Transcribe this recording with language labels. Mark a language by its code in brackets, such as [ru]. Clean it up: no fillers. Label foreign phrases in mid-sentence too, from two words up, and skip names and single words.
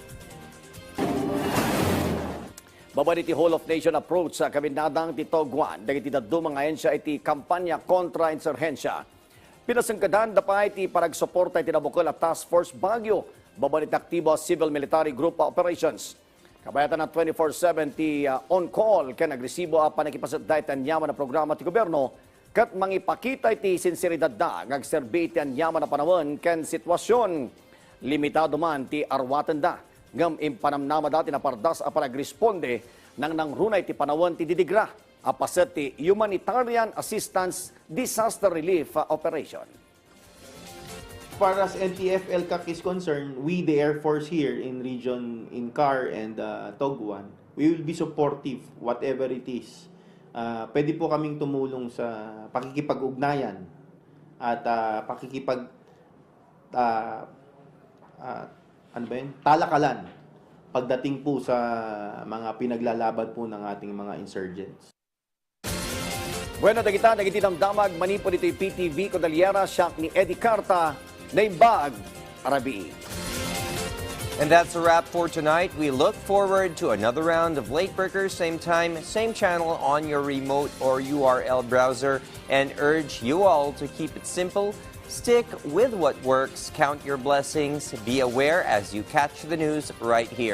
[ilo] Babali ti [en] Whole of Nation approach [ilo] sa kabinadang ti Togwan dagiti dadto mga ahensya iti kampanya kontra insurhensya. Pinasangkadan dapay ti paragsuporta iti nabukol at Task Force Baguio babali ti aktibo [en] Civil Military Group Operations. [ilo] Kabayatan na 24/7 ti on-call ken agresibo a panakipasadday ti anyaman na programa ti gobyerno ket mangipakita iti sinseridad da ngagserbi iti anyaman na panahon ken sitwasyon. Limitado man ti arwatan da ngam impanamnama dati na pardas a panagresponde nang nangrunay ti panahon ti didigra apaset ti [en] Humanitarian Assistance Disaster Relief Operation. As far as NTF-LCAC is concerned, we, the Air Force here in region, in CAR and Togwan, we will be supportive, whatever it is. [tl] Pwede po kaming tumulong sa pakikipag-ugnayan at talakalan pagdating po sa mga pinaglalaban po ng ating mga insurgents. [ilo] Bueno, dagiti damdamag manipo dito yung PTV Cordillera siyak ni Eddie Carta Naimbag Arabi. [en] And that's a wrap for tonight. We look forward to another round of Late Breakers, same time, same channel on your remote or URL browser, and urge you all to keep it simple, stick with what works, count your blessings, be aware as you catch the news right here.